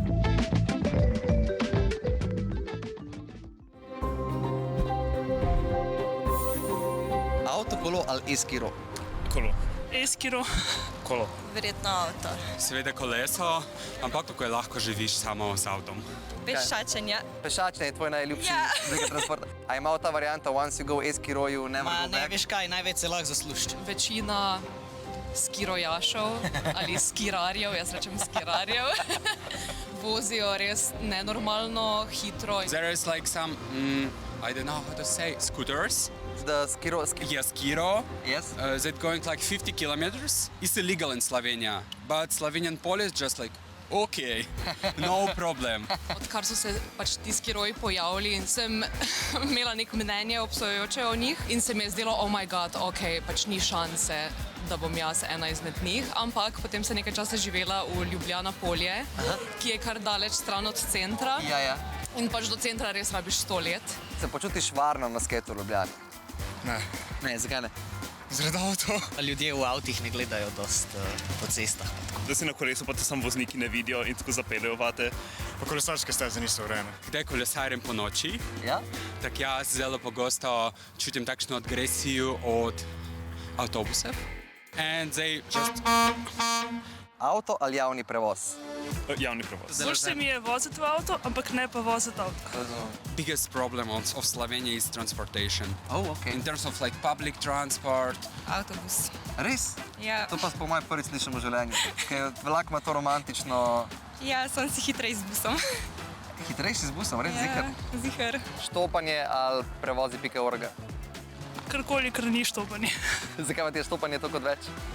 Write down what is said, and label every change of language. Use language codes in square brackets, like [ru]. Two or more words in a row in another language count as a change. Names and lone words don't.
[sl] Avto, kolo ali eskiro? Kolo. Eskiro. Kolo. Verjetno avto. Seveda koleso, ampak tako je lahko živiš samo z avtom. Pešačenje. Pešačenje je tvoj najljubši oblik transporta. A ima ta varianta [en] once you go eskiro, you never go [sl] Ne, [en] back? [sl] veš kaj, največ se lahko zaslužiš. Večina skirojašov ali skirarjev, jaz rečem skirarjev, vozijo res nenormalno hitro. [en] There is like some, I don't know how to say, scooters. The skiro, Yes, Kiro. Yes. That going like 50 kilometers. It's illegal in Slovenia, but Slovenian police just like, okay, no problem. [sl] Odkar so se pač ti skiroji pojavili in sem imela nek mnenje obsojujoče o njih in se mi je zdelo, [en] oh my god, [sl] ok, pač ni šanse, da bom jaz ena izmed njih, ampak potem sem nekaj časa živela v Ljubljana Polje, ki je kar daleč stran od centra. Ja. In pač do centra res rabiš 100 let. Se počutiš varno na sketu v Ljubljani? Ne. Ne, zakaj ne? Zaradi avto. Ljudje v avtih ne gledajo dost po cestah. Da si na kolesu, pa te samo vozniki ne vidijo in tako zapeljejo vate. Pa kolesarske steze niso urejene. Kdaj kolesarim po noči, Ja? tak jaz zelo pogosto čutim takšno agresijo od avtobusov. [en] And they just... [sl] Avto ali javni prevoz? Javni prevoz. Boš se mi je voziti v avto, ampak ne pa voziti avto. [en] Biggest problem of Slovenia is transportation. Oh, ok. In terms of like public transport. [sl] Avtobus. Res? Ja. To pa po mojem prvič slišim v življenju. Ker vlak ima to romantično... Ja, sem si hitrej z busom. Hitrejši z busom, res zikar. Zihar. Štopanje ali prevozi pika orga? Karkoli, kar ni štopanje. Zakaj pa ti je štopanje toliko več?